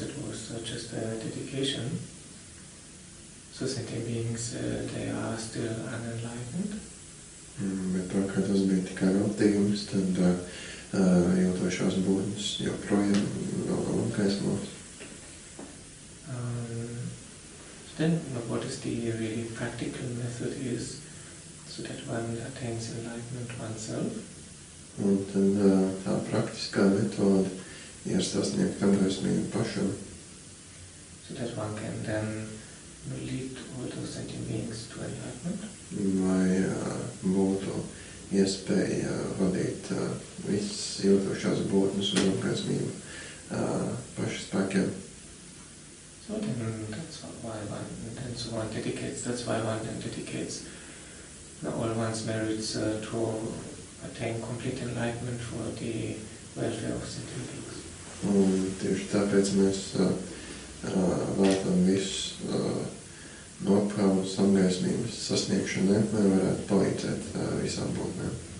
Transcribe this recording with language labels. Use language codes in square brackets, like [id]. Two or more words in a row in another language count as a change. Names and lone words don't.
[en] it was just a dedication, so sentient beings, they are still unenlightened. [lv] Bet tā kā tas bija tikai veltījums, tad jūtošās būtnes joprojām vēl nav apgaismotas. [en] Then, what is the really practical method is so that one attains enlightenment oneself? [lv] Un tad tā praktiskā metode ir sasniegt apgaismību pašam. [en] So that one can then lead all those sentient beings to enlightenment? [lv] Lai būtu iespēja vadīt visas jūtošās būtnes uz apgaismību paša spēkiem. [en] So then that's why one dedicates all one's merits to attain complete enlightenment for the welfare of sentient beings. [lv] Un tieši tāpēc mēs veltam visus nopelnus apgaismības sasniegšanai, lai varētu palīdzēt visām būtnēm.